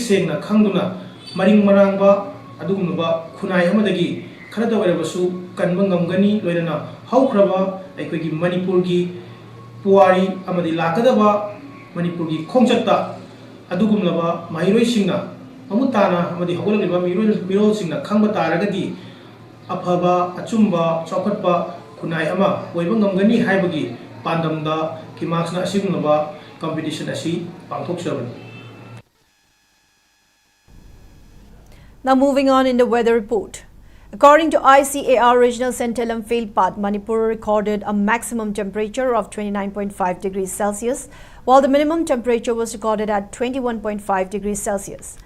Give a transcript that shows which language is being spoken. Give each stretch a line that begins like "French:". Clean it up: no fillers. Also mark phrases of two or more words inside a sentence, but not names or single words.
Manipuri: sengna khangduna maring marangba adugumba khunai amadagi kharada warabasu kanba ngamgani loinana haukraba aikoi Manipur gi Puari amadi lakadaba Manipur gi khongchatta adugumlaba mahiroi singna amutana amadi hogolaliba mirol singna khangba taragadi afaba achumba chokhatpa khunai ama oiba ngamgani haibagi pandamda kimaksna asigumlaba competition asi pangthokchabani.
English: Now moving on in the weather report. According to ICAR Regional Centre Imphal part, Manipur recorded a maximum temperature of 29.5 degrees Celsius, while the minimum temperature was recorded at 21.5 degrees Celsius.